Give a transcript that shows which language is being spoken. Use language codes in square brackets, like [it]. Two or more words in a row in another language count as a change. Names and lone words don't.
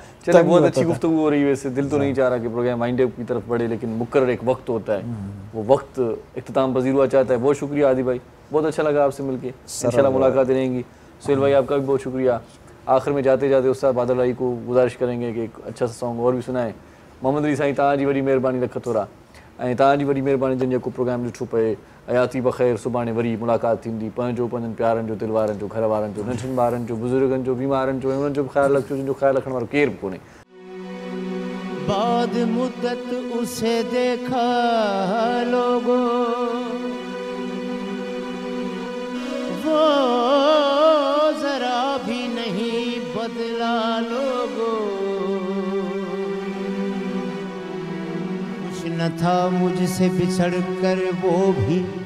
[ur] چلیے، بہت اچھی گفتگو ہو رہی ہے۔ ویسے دل تو نہیں چاہ رہا کہ پروگرام [en] mind up [ur] کی طرف بڑھے، لیکن مقرر ایک وقت ہوتا ہے، وہ وقت اختتام پذیر ہوا چاہتا ہے. بہت شکریہ آدی بھائی، بہت اچھا لگا آپ سے ملکے، انشاءاللہ ملاقاتیں رہیں گی. سہیل بھائی آپ کا بھی بہت شکریہ۔ آخر میں جاتے جاتے استاد بادل بھائی کو گزارش کریں گے کہ ایک اچھا سا سانگ اور بھی سنائے. [sd] मोहम्मद अली साईं तव्हांजी वॾी महिरबानी रखत हो रहा, ऐं तव्हांजी वॾी महिरबानी जन जेको प्रोग्राम ॾिठो पए। हयाती बख़ैर, सुभाणे वरी मुलाक़ात थींदी। पंहिंजो पंहिंजनि प्यारनि जो, दिलि वारनि जो, घर वारनि जो, नंढनि ॿारनि जो, बुज़ुर्गनि जो, बीमारनि जो, उन्हनि जो बि ख़्यालु रखिजो जिनजो ख़्यालु रखण वारो केरु बि कोन्हे। [ur] بعد مدت اسے دیکھا لوگوں، وہ ذرا بھی نہیں بدلا لوگوں. خوش نہ تھا مجھ سے بچھڑ کر وہ بھی,